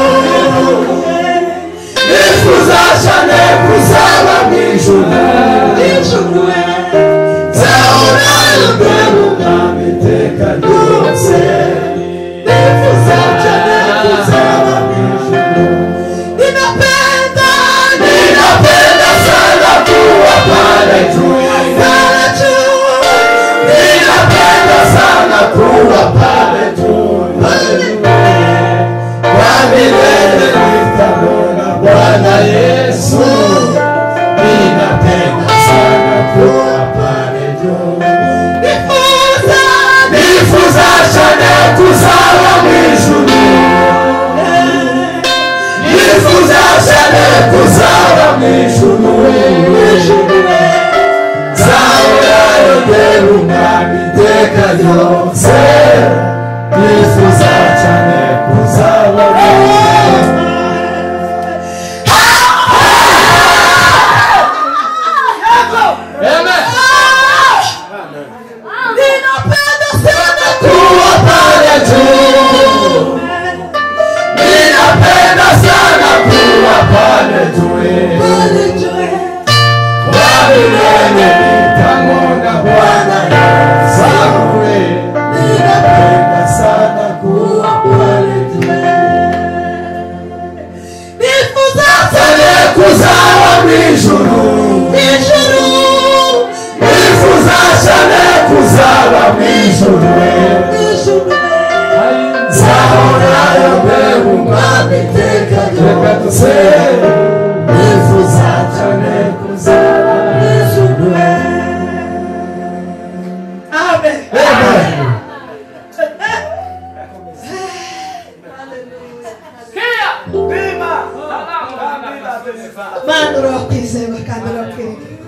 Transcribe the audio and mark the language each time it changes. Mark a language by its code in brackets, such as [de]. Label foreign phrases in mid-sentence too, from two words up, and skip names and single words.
[rw] nifuza cyane kuzaba mu ijuru zahorayo ndeba umwami iteka ryose nifuza cyane kuzaba mu ijuru [sw] ninapenda sana kuwa pale juu ninapenda sana kuwa pale juu kwa milele nitamwona Bwana Yesu ninapenda sana kuwa pale juu [rw] nifuza cyane kuzaba mu ijuru nifuza cyane kuzaba mu ijuru zahorayo ndeba umwami iteka ryose nifuza cyane kuzaba mu ijuru [sw] ninapenda sana kuwa pale juu ninapenda sana kuwa pale juu kwa milele nitamwona Bwana Yesu ninapenda sana kuwa pale juu [rw] nifuza cyane kuzaba mu ijuru nifuza cyane kuzaba mu ijuru zahorayo ndeba umwami iteka ryose nifuza cyane kuzaba mu ijuru amen Mano urakwizera kandi urakwiriye